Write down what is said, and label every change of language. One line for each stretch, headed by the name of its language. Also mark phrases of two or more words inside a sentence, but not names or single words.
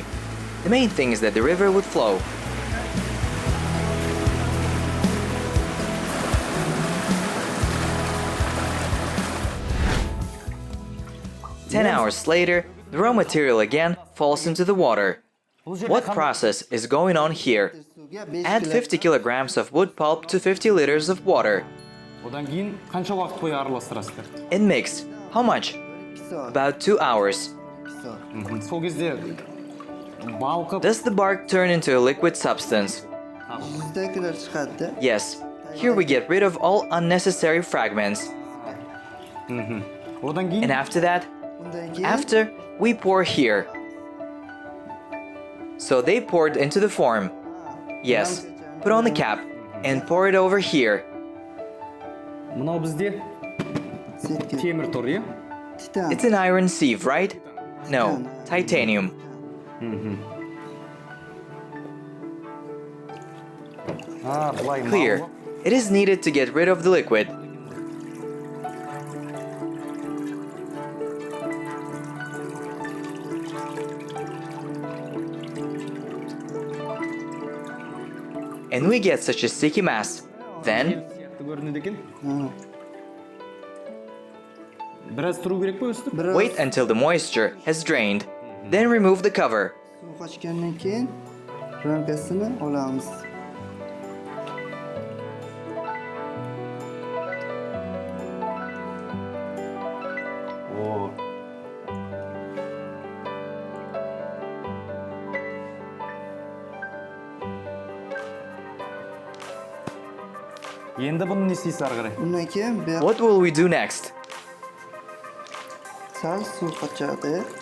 English: The main thing is that the river would flow. Ten hours later, the raw material again falls into the water. What process is going on here? Add 50 kilograms of wood pulp to 50 liters of water.
Kazakh: Одан кейін қанша уақыт бойы араластырасыздар?
English: And mix. How much? About 2 hours.
Kazakh: Сол кезде балқып
English: Does the bark turn into a liquid substance? Yes. Here we get rid of all unnecessary fragments.
Kazakh: одан кейін
English: And after that, after, we pour here. So they poured into the form. Yes, put on the cap and pour it over here.
Kazakh: мынау бізде темір тұр, иә?
English: It's an iron sieve, right? No, titanium.
Kazakh: Былай
English: Clear. It is needed to get rid of the liquid. And we get such a sticky mass. Then,
Kazakh: көрінеді екен. Біраз тұру керек пе өстіп?
English: wait until the moisture has drained. Then remove the cover.
Uzbek: Suv qochgandan keyin ramkasini olamiz. О.
Kazakh: Енді бұны не істейсіз ары қарай?
Uzbek: Undan keyin bu
English: What will we do next?
Uzbek: sal suv qochadi.